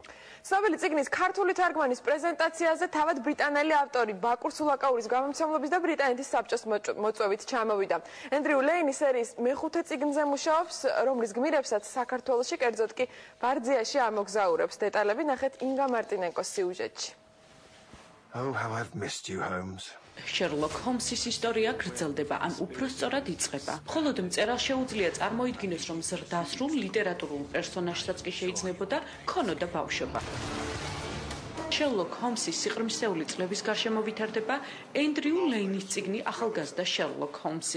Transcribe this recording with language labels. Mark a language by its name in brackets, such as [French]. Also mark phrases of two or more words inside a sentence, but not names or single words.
[Georgian] ცნობილი წიგნის ქართული თარგმანის პრეზენტაციაზე თავად ბრიტანელი ავტორი ბაკურ სულაკაურის გამომცემლობის და ბრიტანეთის საბჭოს მოწვევით ჩამოვიდა. ენდრიუ ლეინი სერიის მეხუთე წიგნზე მუშაობს, რომლის გმირებსაც საქართველოში, კერძოდ კი ბარძიაში ამოგზაურებს. დეტალები ნახეთ ინგა მარტინენკოს სიუჟეტში. [English] Oh, how I've missed you, Holmes. [Georgian] Sherlock Holmes-ის ისტორია გრძელდება, ან უფრო სწორად იწყება. მხოლოდ მწერალს შეუძლია წარმოიდგინოს, რომ ზრდასრულ ლიტერატურულ პერსონაჟსაც კი შეიძლებოდა ქონოდა ბავშვობა. Sherlock Holmes-ის სიყრმისეული წლების გარშემო ვითარდება ენდრიუ ლეინის წიგნი ახალგაზრდა Sherlock Holmes-ი.